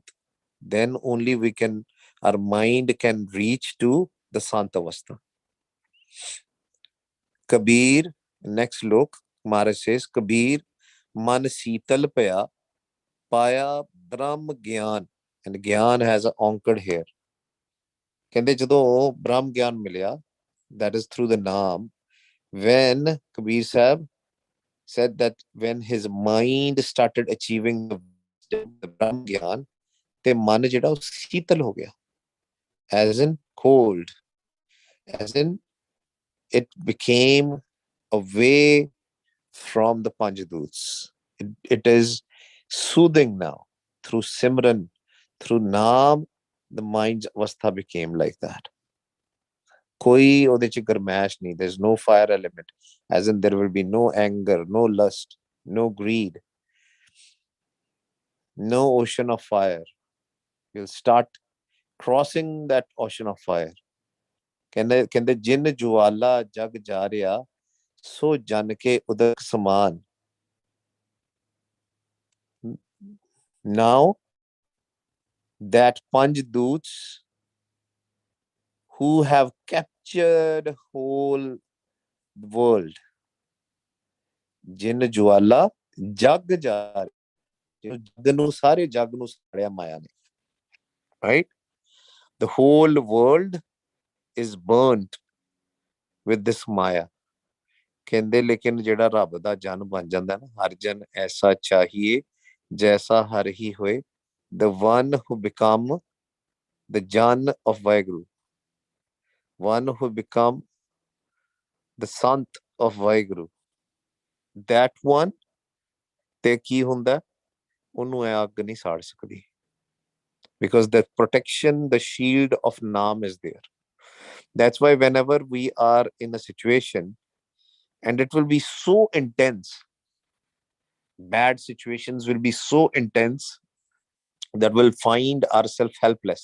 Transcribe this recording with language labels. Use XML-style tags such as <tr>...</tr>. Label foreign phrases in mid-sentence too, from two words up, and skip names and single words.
<en>Then only our mind can reach to the Sant Avastha. Kabir, next look, Maharaj says, Kabir,</en> <pa>ਮਨ ਸੀਤਲ ਪਾਇਆ, ਪਾਇਆ ਬ੍ਰਹਮ ਗਿਆਨ.</pa> <en>And Gyan has an anchored here.</en> <pa>ਕਹਿੰਦੇ ਜਦੋਂ ਬ੍ਰਹਮ ਗਿਆਨ ਮਿਲਿਆ,</pa> <en>that is through the naam, when Kabir Sahib said that when his mind started achieving the wisdom, the Brahm Gyan,</en> <pa>ਤੇ ਮਨ ਜਿਹੜਾ ਉਹ ਸ਼ੀਤਲ ਹੋ ਗਿਆ,</pa> <en>as in cold, as in it became away from the Panchaduts. It is soothing now through Simran, through Naam, the mind's avastha became like that.</en> <pa>ਕੋਈ ਉਹਦੇ ਚ ਗਰਮੈਸ਼ ਨਹੀਂ,</pa> <en>there's no fire element, as in there will be no anger, no lust, no greed, no ocean of fire. You'll start crossing that ocean of fire.</en> <pa>ਕਹਿੰਦੇ ਕਹਿੰਦੇ ਜਿਨ ਜੁਆਲਾ ਜਗ ਜਾ ਰਿਹਾ ਸੋ ਜਨ ਕੇ ਉਦਕ ਸਮਾਨ.</pa> <en>Now that Panchduts who have captured whole world,</en> <pa>ਜਿਨ ਜੁਆਲਾ ਜਗ ਜਾ ਰਿਹਾ, ਜਗ ਨੂੰ ਸਾਰੇ ਜਗ ਨੂੰ ਸਾੜਿਆ ਮਾਇਆ ਨੇ,</pa> <en>right? The whole world is burnt with this Maya.</en> <pa>ਕਹਿੰਦੇ ਲੇਕਿਨ ਜਿਹੜਾ ਰੱਬ ਦਾ ਜਨ ਬਣ ਜਾਂਦਾ ਨਾ, ਹਰ ਜਨ ਐਸਾ ਚਾਹੀਏ ਜੈਸਾ ਹਰ ਹੀ ਹੋਏ,</pa> <en>the one who become the jan of Vaheguru, one who become the sant of Vaheguru, that one</en> <pa>ਤੇ ਕੀ ਹੁੰਦਾ, ਉਹਨੂੰ ਇਹ ਅੱਗ ਨਹੀਂ ਸਾੜ ਸਕਦੀ,</pa> <en>because the protection, the shield of Naam is there. That's why whenever we are in a situation and it will be so intense, bad situations will be so intense that we'll find ourselves helpless.</en>